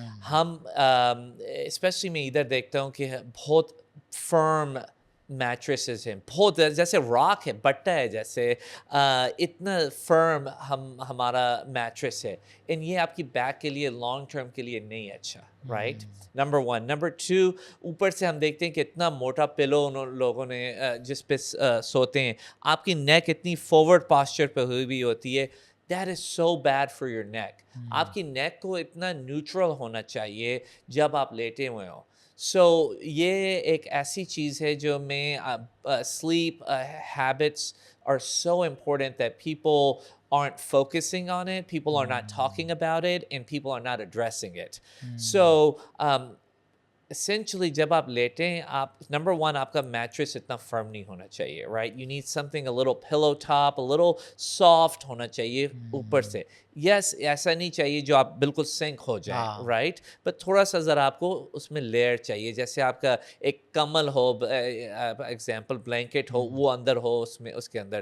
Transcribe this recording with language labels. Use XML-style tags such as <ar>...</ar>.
<ur>ہم اسپیشلی میں ادھر دیکھتا ہوں کہ بہت فرم میٹریسز ہیں, بہت جیسے راک ہے, بٹا ہے جیسے, اتنا فرم ہمارا میٹریس ہے, اینڈ یہ آپ کی بیک کے لیے لانگ ٹرم کے لیے نہیں اچھا, رائٹ, نمبر 1. نمبر 2, اوپر سے ہم دیکھتے ہیں کہ اتنا موٹا پلو ان لوگوں نے جس پہ سوتے ہیں, آپ کی نیک اتنی فارورڈ پاسچر پہ ہوئی بھی ہوتی ہے.</ur> <en>That is so bad for your neck.</en> <ur>آپ کی نیک کو اتنا نیوٹرل ہونا چاہیے جب آپ لیٹے ہوئے ہوں. سو یہ ایک ایسی چیز ہے جو میں</ur> <en>sleep habits are so important that people aren't focusing on it, people are not talking about it, and people are not addressing it.</en> <ur>So essentially جب آپ لیٹیں آپ نمبر 1 آپ کا میٹریس اتنا فرم نہیں ہونا چاہیے, right,</ur> <en>you need something a little pillow top,</en> <ur>a little soft ہونا چاہیے اوپر سے. یس ایسا نہیں چاہیے جو آپ بالکل سنک ہو جائیں, رائٹ, بٹ تھوڑا سا ذرا آپ کو اس میں لیئر چاہیے, جیسے آپ کا ایک کمل ہو, ایگزامپل بلینکٹ ہو, وہ اندر ہو اس میں, اس کے اندر.</ur>